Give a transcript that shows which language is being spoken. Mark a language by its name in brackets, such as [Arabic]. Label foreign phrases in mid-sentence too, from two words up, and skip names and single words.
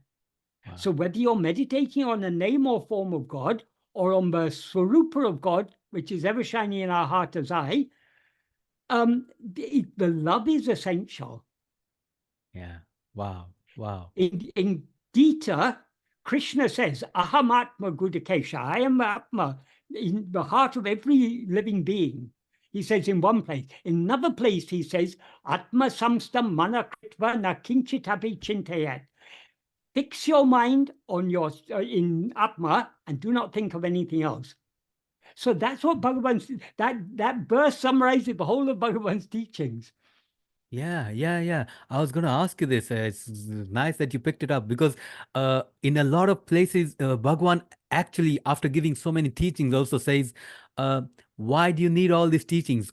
[English] So whether you're meditating on a name or form of God, or on the Swarupa of God, which is ever shining in our heart as I, the love is essential. Yeah. Wow. In Gita, Krishna says, [Sanskrit] अहम् आत्मा गुडाकेश, [English] I am Atma, in the heart of every living being. He says in one place. In another place, he says, [Sanskrit] आत्म संस्थं मनः कृत्वा न किंचिदपि चिन्तयेत्. [English] Fix your mind on in Atma and do not think of anything else. So that's what Bhagavan's, that verse summarizes the whole of Bhagavan's teachings. Yeah. I was going to ask you this. It's nice that you picked it up because in a lot of places, Bhagwan actually, after giving so many teachings, also says, uh, why do you need all these teachings?